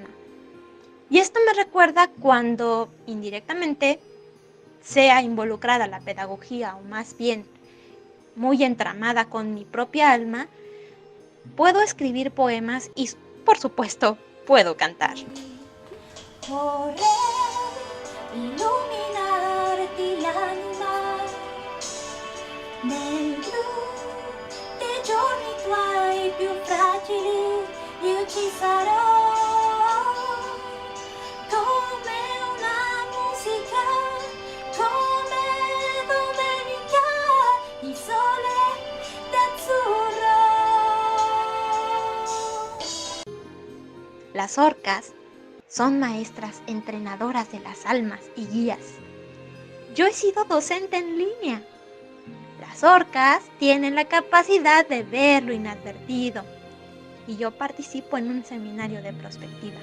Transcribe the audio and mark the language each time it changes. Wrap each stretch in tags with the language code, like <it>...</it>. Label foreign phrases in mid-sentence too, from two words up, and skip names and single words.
<es>Y esto me recuerda cuando, indirectamente, sea involucrada la pedagogía o más bien muy entramada con mi propia alma, puedo escribir poemas y, por supuesto, puedo cantar.</es> <it>Vorrei illuminarti l'anima nel blu dei giorni tuoi più fragili, io ci sarò come una musica, come domenica il sole d'azzurro.</it> <es>Las orcas son maestras entrenadoras de las almas y guías. Yo he sido docente en línea. Las orcas tienen la capacidad de ver lo inadvertido y yo participo en un seminario de prospectiva.</es>